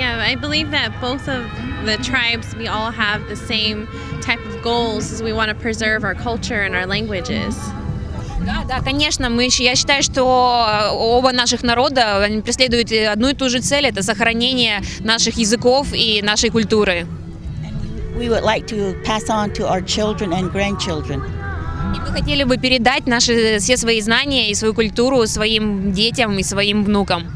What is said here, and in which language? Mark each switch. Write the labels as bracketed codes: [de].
[en] I believe that both of the tribes, we all have the same type of goals, as we want to preserve our culture and our languages. [ru] Да, конечно, я считаю, что оба наших народа они преследуют одну и ту же цель, это сохранение наших языков и нашей культуры. [en] We would like to pass on to our children and grandchildren. [ru] И мы хотели бы передать все свои знания и свою культуру своим детям и своим внукам.